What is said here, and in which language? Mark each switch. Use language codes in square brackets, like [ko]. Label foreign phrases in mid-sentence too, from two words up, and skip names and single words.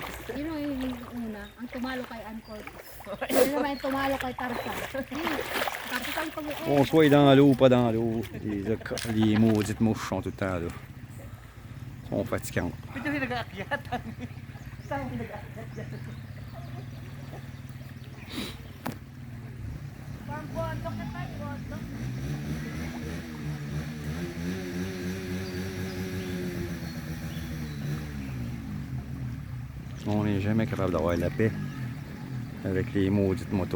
[tl] Yun yung una, ang tumalo kay Ann Cortis. Yun naman yung tumalo kay Tarzan. Tarzan pag [fr] On soit dans l'eau ou pas dans l'eau. Les maudites mouches sont tout le temps là. Ils sont fatigantes. [tl] Ito yung nag-aakyat. Saan yung nag-aakyat? [fr] On n'est jamais capable d'avoir la paix avec les maudites motos.